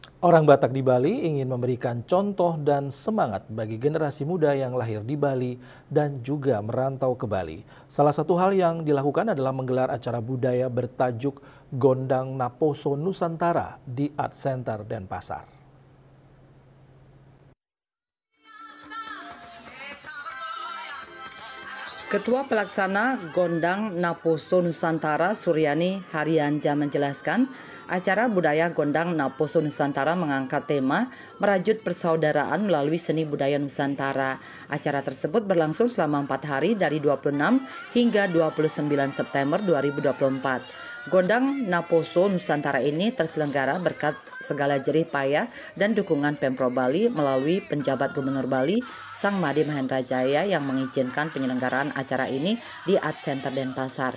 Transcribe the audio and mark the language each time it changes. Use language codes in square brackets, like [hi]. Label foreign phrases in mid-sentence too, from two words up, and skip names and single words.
[id] Orang Batak di Bali ingin memberikan contoh dan semangat bagi generasi muda yang lahir di Bali dan juga merantau ke Bali. Salah satu hal yang dilakukan adalah menggelar acara budaya bertajuk Gondang Naposo Nusantara di Art Center Denpasar. Ketua Pelaksana Gondang Naposo Nusantara Suryani Haryanja menjelaskan, acara budaya Gondang Naposo Nusantara mengangkat tema merajut persaudaraan melalui seni budaya Nusantara. Acara tersebut berlangsung selama 4 hari dari 26 hingga 29 September 2024. Gondang Naposo Nusantara ini terselenggara berkat segala jerih payah dan dukungan Pemprov Bali melalui penjabat Gubernur Bali Sang Made Mahendra Jaya yang mengizinkan penyelenggaraan acara ini di Art Center Denpasar.